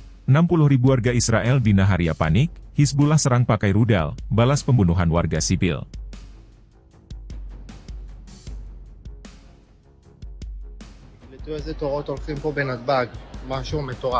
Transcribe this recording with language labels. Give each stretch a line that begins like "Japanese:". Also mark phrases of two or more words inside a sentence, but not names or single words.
Indonesian: 60.000 warga Israel di Naharia panik, Hizbullah serang pakai rudal, balas pembunuhan warga sipil.
Hebrew: איזה תורות הולכים פה בנתב"ג, משהו מטורף.